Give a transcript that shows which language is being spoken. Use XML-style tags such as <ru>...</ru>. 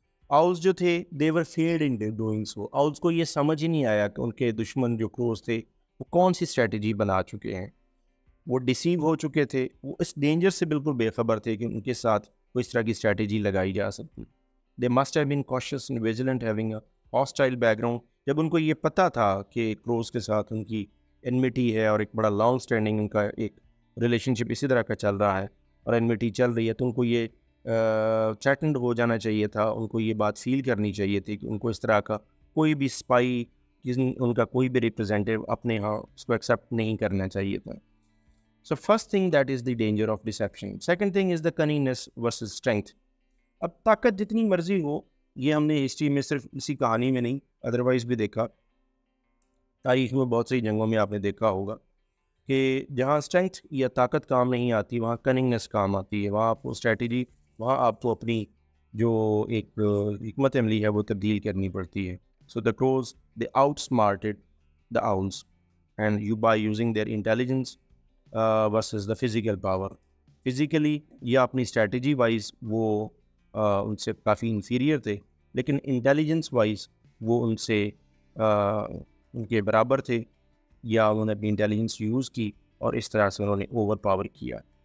<en>Owls</en> <ur>جو تھے</ur> <en>they were failed in doing so.</en> <ur>Owls کو یہ سمجھ ہی نہیں آیا کہ ان کے دشمن جو کروز تھے وہ کون سی اسٹریٹجی بنا چکے ہیں. وہ ڈیسیو ہو چکے تھے, وہ اس ڈینجر سے بالکل بے خبر تھے کہ ان کے ساتھ کوئی اس طرح کی اسٹریٹجی لگائی جا سکتی.</ur> <en>They must have been cautious and vigilant having a hostile background.</en> <ur>جب ان کو یہ پتہ تھا کہ کروز کے ساتھ ان کی انمیٹی ہے اور ایک بڑا لانگ اسٹینڈنگ ان کا ایک ریلیشن شپ اسی طرح کا چل رہا ہے اور انمیٹی چل رہی ہے, تو ان کو یہ تھریٹنڈ ہو جانا چاہیے تھا, ان کو یہ بات فیل کرنی چاہیے تھی کہ ان کو اس طرح کا کوئی بھی اسپائی, ان کا کوئی بھی ریپرزینٹیو اپنے ہاں اس کو ایکسیپٹ نہیں کرنا چاہیے تھا.</ur> <en>So first thing, that is the danger of deception. Second thing is the cunningness versus strength.</en> <ur>اب طاقت جتنی مرضی ہو, یہ ہم نے ہسٹری میں صرف اسی کہانی میں نہیں ادروائز بھی دیکھا, تاریخ میں بہت سی جنگوں میں آپ نے دیکھا ہوگا کہ جہاں اسٹرینتھ یا طاقت کام نہیں آتی وہاں کننگنس کام آتی ہے, وہاں آپ کو اسٹریٹجی, وہاں آپ کو اپنی جو ایک حکمت عملی ہے وہ تبدیل کرنی پڑتی ہے.</ur> <en>So the crows, they outsmarted the owls, and you by using their intelligence versus the physical power.</en> <ur>Physically یا اپنی اسٹریٹجی وائز وہ ان سے کافی انفیریئر تھے, لیکن انٹیلیجنس وائز وہ ان سے ان کے برابر تھے, یا انہوں نے اپنی انٹیلیجنس یوز کی اور اس طرح سے انہوں نے اوور پاور کیا.</ur>